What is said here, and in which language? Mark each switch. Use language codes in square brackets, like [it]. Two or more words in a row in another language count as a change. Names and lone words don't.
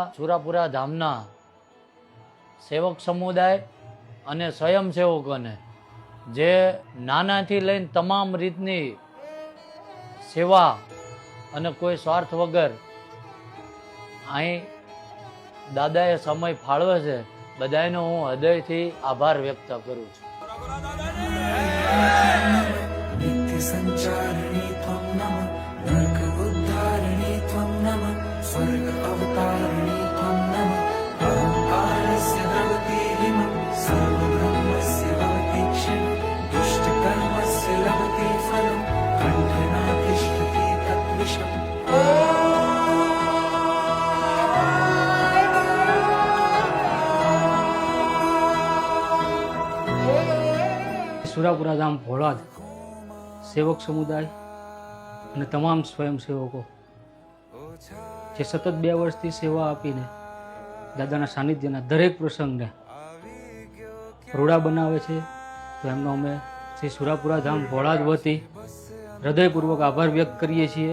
[gu] સુરાપુરા ધામના સેવક સમુદાય અને સ્વયંસેવકોને જે નાનાથી લઈને તમામ રીતની સેવા અને કોઈ સ્વાર્થ વગર અહીં દાદાએ સમય ફાળવે છે, બધાનો હું હૃદયથી આભાર વ્યક્ત કરું છું. [sa] नित्य संचारिणी त्वं नमः नरक उद्धारिणी त्वं नमः स्वर्ग अवतारिणी त्वं नमः अहंकारस्य द्रवति हिमं सर्व ब्रह्मस्य भवति क्षणं दुष्ट कर्मस्य लभते फलं कंठनातिष्ठति तद्विषम् [gu] સુરાપુરા ધામ ભોળાદ સેવક સમુદાય અને તમામ સ્વયંસેવકો જે સતત 2 વર્ષથી સેવા આપીને દાદાના સાનિધ્યના દરેક પ્રસંગને રૂડા બનાવે છે, તો એમનો અમે શ્રી સુરાપુરા ધામ ભોળાદ વતી હૃદયપૂર્વક આભાર વ્યક્ત કરીએ છીએ.